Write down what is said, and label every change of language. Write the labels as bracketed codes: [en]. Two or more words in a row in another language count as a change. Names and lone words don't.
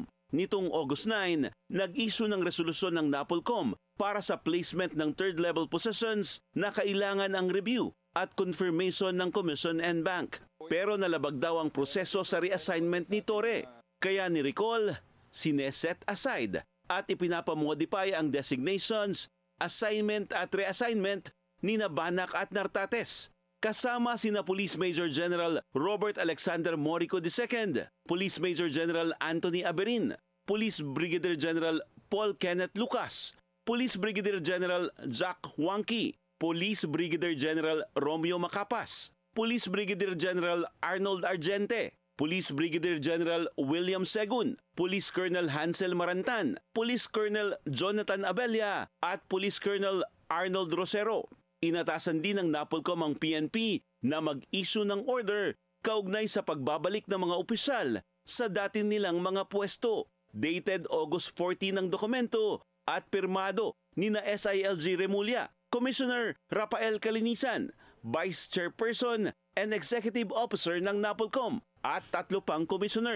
[tl] Nitong August 9, nag-issue ng resolusyon ng NAPOLCOM para sa placement ng [en] third-level positions [tl] na kailangan ang [en] review at confirmation [tl] ng [en] Commission and Bank. [tl] Pero nalabag daw ang proseso sa reassignment ni Torre. Kaya ni-recall, [en] sineset aside [tl] at ipinapamodify ang designations, assignment at reassignment ni Banac at Nartates. Kasama sina Police Major General Robert Alexander Morico II, Police Major General Anthony Aberin, Police Brigadier General Paul Kenneth Lucas, Police Brigadier General Jack Huangqui, Police Brigadier General Romeo Macapas, Police Brigadier General Arnold Argente, Police Brigadier General William Segun, Police Colonel Hansel Marantan, Police Colonel Jonathan Abella at Police Colonel Arnold Rosero. Inatasan din ng NAPOLCOM ang PNP na mag-issue ng order kaugnay sa pagbabalik ng mga opisyal sa dati nilang mga pwesto. Dated August 14 ang dokumento at pirmado ni SILG Remulla, Commissioner Rafael Calinisan, [en] Vice Chairperson and Executive Officer [tl] ng NAPOLCOM at 3 pang Commissioner.